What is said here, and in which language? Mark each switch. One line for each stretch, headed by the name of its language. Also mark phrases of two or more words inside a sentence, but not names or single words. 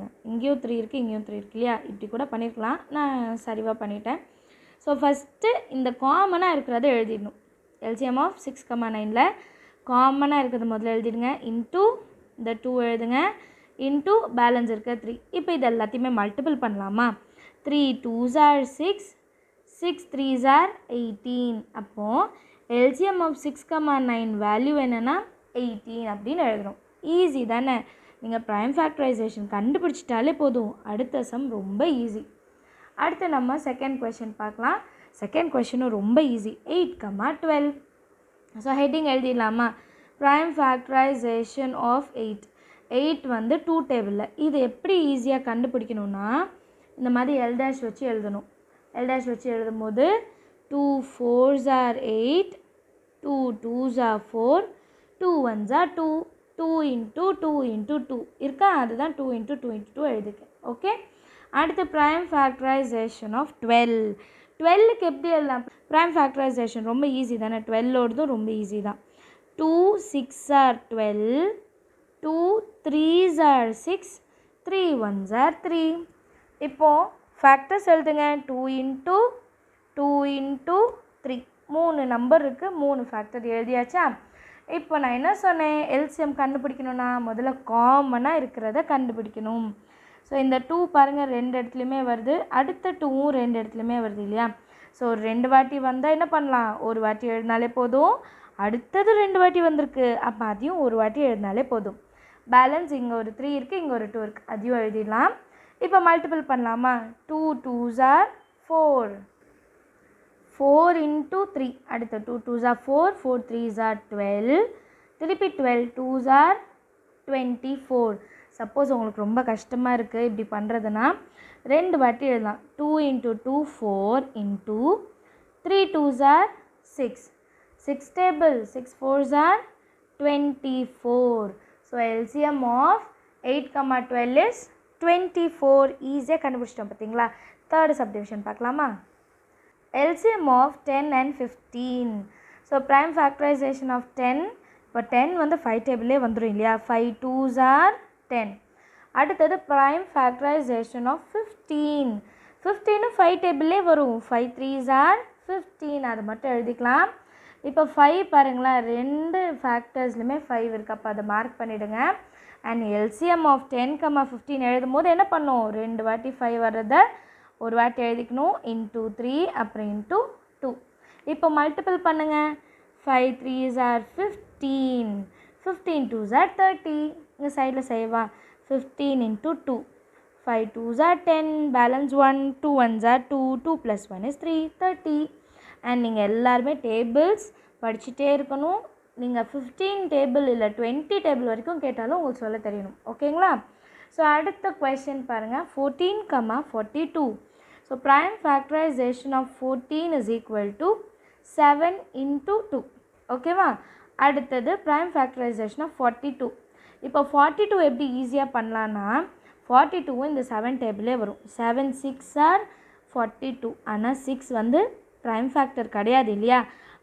Tamil: இங்கேயும் 3 இருக்குது, இங்கேயும் 3 இருக்குது இல்லையா, இப்படி கூட பண்ணியிருக்கலாம், நான் சரிவாக பண்ணிட்டேன். ஸோ ஃபஸ்ட்டு இந்த காமனாக இருக்கிறத எழுதிடணும்.
English: LCM of
Tamil: 6,9ல் காமனாக இருக்கிறது முதல்ல எழுதிடுங்க. இன்ட்டு இந்த 2 எழுதுங்க,
English: into balance
Tamil: இருக்க 3. இப்போ இது எல்லாத்தையுமே மல்டிபிள் பண்ணலாமா.
English: 3 2s are 6, 6 3s are 18.
Tamil: அப்போது
English: LCM of 6,9 value
Tamil: என்னென்னா 18 அப்படின்னு எழுதணும். ஈஸி தானே. நீங்கள்
English: prime factorization
Tamil: கண்டுபிடிச்சிட்டாலே போதும், அடுத்த சம் ரொம்ப ஈஸி. அடுத்து நம்ம
English: second question
Tamil: பார்க்கலாம்.
English: second question
Tamil: ரொம்ப ஈஸி. 8,12.
English: so heading எழுதிடலாமா, prime factorization of 8.
Tamil: 8 வந்து 2 டேபிளில். இது எப்படி ஈஸியாக கண்டுபிடிக்கணும்னா இந்த மாதிரி
English: L dash
Tamil: வச்சு எழுதணும்.
English: L dash
Tamil: வச்சு எழுதும் போது
English: 2 4s are 8, 2 2s are 4, 2 1s are 2, 2 × 2 × 2
Tamil: இருக்கா, அதுதான் 2 × 2 × 2 எழுதிக்கேன். ஓகே.
English: அடுத்து prime factorization of 12.
Tamil: 12க்கு எப்படி எழுதலாம்.
English: prime factorization
Tamil: ரொம்ப ஈஸி தானே, 12ஓடதும் ரொம்ப ஈஸி தான்.
English: 2 6s are 12, 2 3s are 6, 3 1s are 3.
Tamil: இப்போது ஃபேக்டர்ஸ் எழுதுங்க. 2 × 2 × 3 3 நம்பர் இருக்குது, 3 ஃபேக்டர் எழுதியாச்சா. இப்போ நான் என்ன சொன்னேன், எல்சிஎம் கண்டுபிடிக்கணும்னா முதல்ல காமனாக இருக்கிறத கண்டுபிடிக்கணும். ஸோ இந்த 2 பாருங்கள் 2 இடத்துலையுமே வருது, அடுத்த 2வும் 2 இடத்துலையுமே வருது இல்லையா. ஸோ 2 வாட்டி வந்தால் என்ன பண்ணலாம், ஒரு வாட்டி எழுதினாலே போதும். அடுத்தது 2 வாட்டி வந்திருக்கு, அப்போ அதையும் ஒரு வாட்டி எழுதினாலே போதும். பேலன்ஸ் இங்கே ஒரு 3 இருக்குது, இங்கே ஒரு 2 இருக்குது, அதையும் எழுதிடலாம். இப்போ மல்டிபிள் பண்ணலாமா.
English: 2 2s are 4, 4 × 3. அடுத்த 2 2s are 4, 4 3s are 12, திருப்பி 12 2s are 24.
Tamil: சப்போஸ் உங்களுக்கு ரொம்ப கஷ்டமாக இருக்குது இப்படி பண்ணுறதுனா 2 வாட்டி எழுதலாம்.
English: 2 × 2 4 × 3 2s are 6, 6 table, 6 4s are 24. so LCM of 8,12 is 24.
Tamil: ஈஸியாக கண்டுபிடிச்சிட்டோம் பார்த்தீங்களா.
English: third subdivision பார்க்கலாமா. LCM of 10 and 15. so prime factorization of 10.
Tamil: இப்போ 10 வந்து 5 டேபிளே வந்துடும் இல்லையா.
English: 5 2s are 10. அடுத்தது prime factorization of 15.
Tamil: 15 5 டேபிளே வரும்.
English: 5 3s are 15,
Tamil: அதை மட்டும் எழுதிக்கலாம். இப்போ 5 பாருங்களேன், 2 ஃபேக்டர்ஸ்லையுமே 5 இருக்குது, அப்போ அதை
English: மார்க் பண்ணிவிடுங்க. and LCM of 10,15
Tamil: எழுதும் போது என்ன பண்ணும், 2 வாட்டி 5 வர்றதை ஒரு வாட்டி எழுதிக்கணும். × 3 அப்புறம் × 2. இப்போ மல்டிபிள் பண்ணுங்கள்.
English: 5 3s are 15, 15 2s are 30.
Tamil: இங்கே சைடில் செய்வா.
English: 15 × 2, 5 2s are 10, பேலன்ஸ் 1, 2 1s are 2, 2 + 1 is 3, 30.
Tamil: அண்ட் நீங்கள் எல்லாருமே டேபிள்ஸ் படிச்சுட்டே இருக்கணும். நீங்கள் 15 டேபிள் இல்லை 20 டேபிள் வரைக்கும் கேட்டாலும் உங்களுக்கு சொல்ல தெரியணும். ஓகேங்களா. ஸோ அடுத்த கொஷின் பாருங்கள். 14,42.
English: so prime factorization of 14 is equal to 7 × 2.
Tamil: ஓகேவா.
English: அடுத்தது prime factorization of 42.
Tamil: இப்போ 42 எப்படி ஈஸியாக பண்ணலான்னா 42 இந்த 7 டேபிளே வரும்.
English: 7 6 are 42.
Tamil: ஆனால் 6 வந்து
English: prime factor
Tamil: கிடையாது இல்லையா.